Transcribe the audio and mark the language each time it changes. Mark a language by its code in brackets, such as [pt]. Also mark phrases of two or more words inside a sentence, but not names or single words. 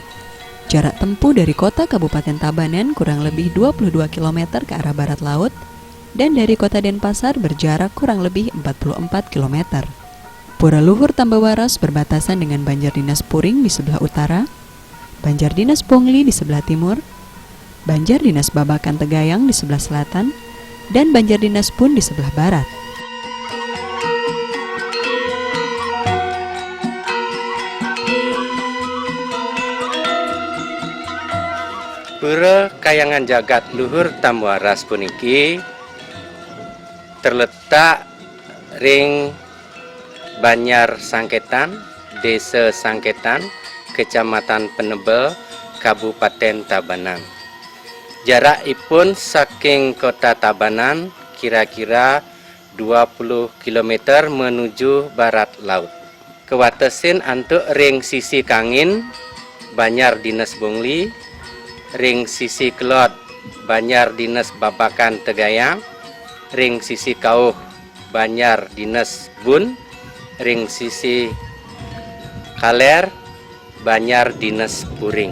[id] Jarak tempuh dari kota Kabupaten Tabanan kurang lebih 22 km ke arah barat laut, dan dari kota Denpasar berjarak kurang lebih 44 km. Pura Luhur Tambewaras berbatasan dengan Banjardinas Puring di sebelah utara, Banjardinas Pongli di sebelah timur, Banjardinas Babakan Tegayang di sebelah selatan, dan Banjardinas Pun di sebelah barat. [ban] Pura Kayangan Jagat Luhur Tambewaras puniki terletak ring Banyar Sangketan, Desa Sangketan, Kecamatan Penebel, Kabupaten Tabanan. Jarakipun saking kota Tabanan kira-kira 20 km [id] menuju barat laut. [ban] Kewatesin antuk ring sisi Kangin, Banyar Dinas Bongli, ring sisi Kelot, Banyar Dinas Babakan Tegayang, ring sisi Kauh, Banyar Dinas Bun, ring sisi Kaler, Banyar Dinas Puring.